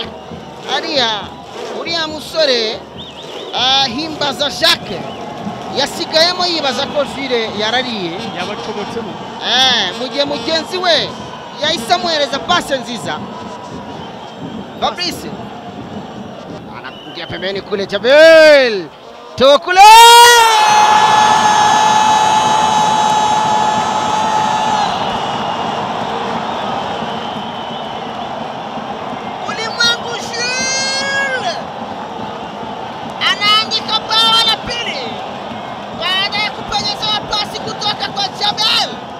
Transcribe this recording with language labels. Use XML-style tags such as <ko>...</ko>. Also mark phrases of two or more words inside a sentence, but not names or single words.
<rw>Hariya uriya musore Himbaza Jacques yasigayemo yibaza ko Jules yarariye yabacomotsemo. Mugihe mugenzi we yahise amuhereza pase nziza.</rw> <sw>Fabrice anakungia pembeni kule Jabel Tokula ulimwengu Jules anaandika bao la pili baada ya kupenyeza pasi kutoka kwa Jabel.</sw>